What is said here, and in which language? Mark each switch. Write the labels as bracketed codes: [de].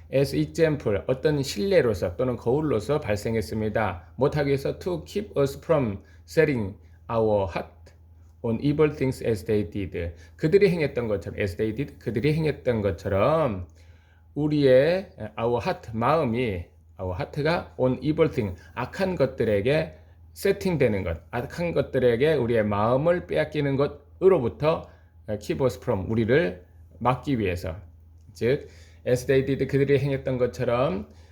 [en] as example, [ko] 어떤 실례로서 또는 거울로서 발생했습니다. 못하기 위해서 [en] to keep us from setting our heart on evil things as they did. [ko] 그들이 행했던 것처럼, [en] as they did, [ko] 그들이 행했던 것처럼 우리의 [en] our heart, [ko] 마음이, our heart가 [en] on evil thing, [ko] 악한 것들에게 세팅되는 것, 악한 것들에게 우리의 마음을 빼앗기는 것으로부터 [en] keep us from, [ko] 우리를 막기 위해서, 즉 as they did, 그들이 행했던 것처럼